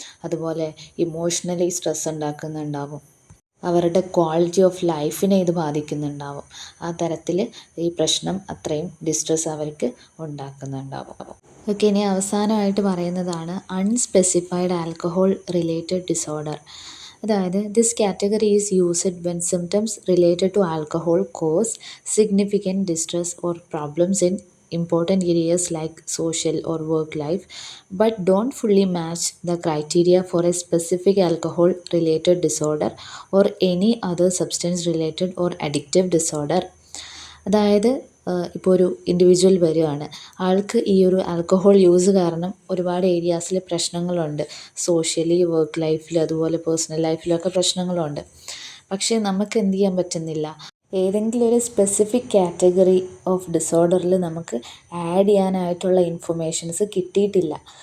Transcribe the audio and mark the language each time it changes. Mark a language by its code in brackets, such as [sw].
[ml] അതുപോലെ emotionally stress ഉണ്ടാക്കുന്നുണ്ടാവും. അവരുടെ quality of ലൈഫിനെ ഇത് ബാധിക്കുന്നുണ്ടാവും. ആ തരത്തിൽ ഈ പ്രശ്നം അത്രയും ഡിസ്ട്രെസ് അവർക്ക് ഉണ്ടാക്കുന്നുണ്ടാവും. ഓക്കെ, ഇനി അവസാനമായിട്ട് പറയുന്നതാണ് അൺസ്പെസിഫൈഡ് ആൽക്കഹോൾ റിലേറ്റഡ് ഡിസോർഡർ. [en] അതായത് this category is used when symptoms related to alcohol cause significant distress or problems in important areas like social or work life, but don't fully match the criteria for a specific alcohol related disorder or any other substance related or addictive disorder. [ml] അതായത് ഇപ്പോൾ ഒരു individual വരികയാണ്, ആൾക്ക് ഈ ഒരു alcohol use കാരണം ഒരുപാട് ഏരിയാസിൽ പ്രശ്നങ്ങളുണ്ട്. സോഷ്യലി, വർക്ക് ലൈഫിൽ, അതുപോലെ പേഴ്സണൽ ലൈഫിലൊക്കെ പ്രശ്നങ്ങളുണ്ട്. പക്ഷേ നമുക്ക് എന്ത് ചെയ്യാൻ പറ്റുന്നില്ല, ഏതെങ്കിലും ഒരു സ്പെസിഫിക് കാറ്റഗറി ഓഫ് ഡിസോർഡറിൽ നമുക്ക് ആഡ് ചെയ്യാനായിട്ടുള്ള ഇൻഫർമേഷൻസ് കിട്ടിയിട്ടില്ല.